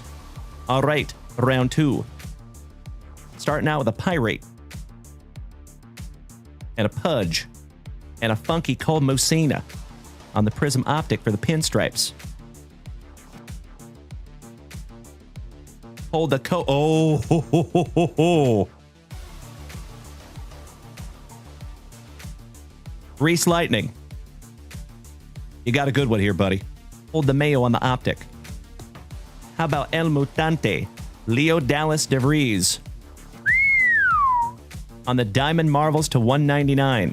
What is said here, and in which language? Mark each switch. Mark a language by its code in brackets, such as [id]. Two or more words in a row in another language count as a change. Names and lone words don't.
[en] All right, round 2. Starting out with a Pirate. And a Pudge. And a funky Cole Mosina on the Prism Optic for the Pinstripes. Hold the oh, ho, ho, ho, ho, ho. Reese Lightning. You got a good one here, buddy. Hold the Mayo on the optic. How about El Mutante, Leo Dallas DeVries on the Diamond Marvels to 199.